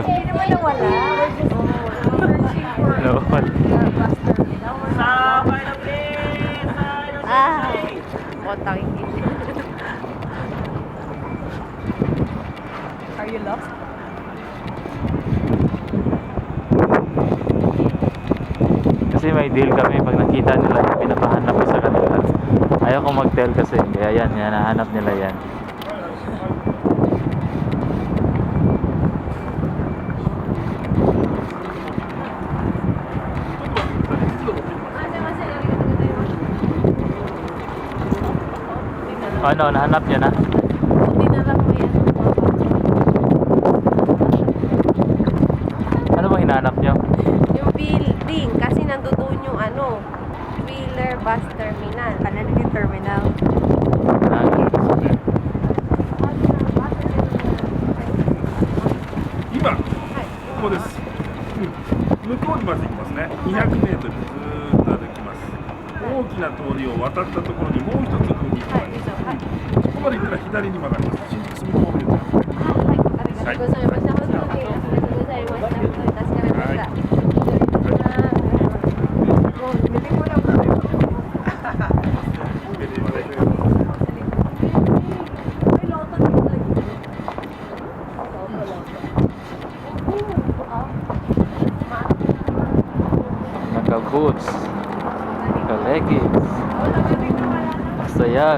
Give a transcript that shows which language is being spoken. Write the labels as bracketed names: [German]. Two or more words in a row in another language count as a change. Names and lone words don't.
[Filipino] Hindi naman nawala. Nawala. [English] Kotang Are you lost? [Filipino] Kasi may deal kami pag nakita nila yung pinapahanap ko sa kanila. Ayaw ko mag-tell kasi kaya yan, hinahanap nila yan. Ano, nahanap niyo na? Hindi na lang may Ano bang hinahanap niyo? yung building. Kasi nandoon yung Wheeler Bus Terminal. Ano yung terminal? [Japanese] 今ここです、向こうにまず行きますね。200メートルずーっと歩きます。大きな通りを渡ったところにもう一つ踏み込はい、み以上。はい。そこまで行ったら左に曲がります。新宿住友ビルです。ありがとうございました。本当にありがとうございました。本当に助かりました。もう出てこなかった。 [Filipino] Naka-boots, naka-leggings, sayal.